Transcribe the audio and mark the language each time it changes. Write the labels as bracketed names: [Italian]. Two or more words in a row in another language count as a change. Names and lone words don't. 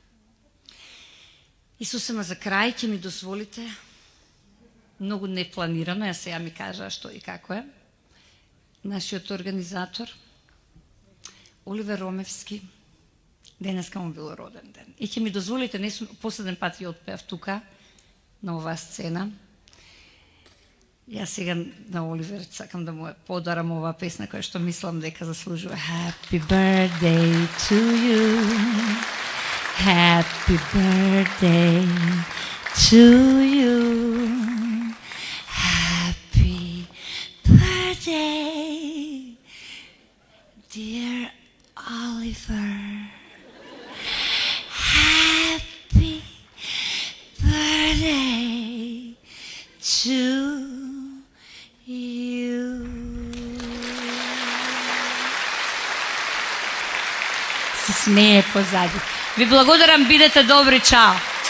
[Macedonian] И сосема за крај ќе ми дозволите, многу непланирано, ја сега ми кажа што и како е, нашиот организатор Оливер Ромевски, денеска му бил роден ден. И ќе ми дозволите, не сум последен пат ја отпеав тука, на оваа сцена. Јас сега на Оливер сакам да му подарам оваа песна која што мислам дека заслужува. [English] Happy birthday to you. Happy birthday to you. Happy birthday, dear Oliver. Happy birthday to you. [Macedonian] Се смее позади. Ви благодарам, бидете добри, чао.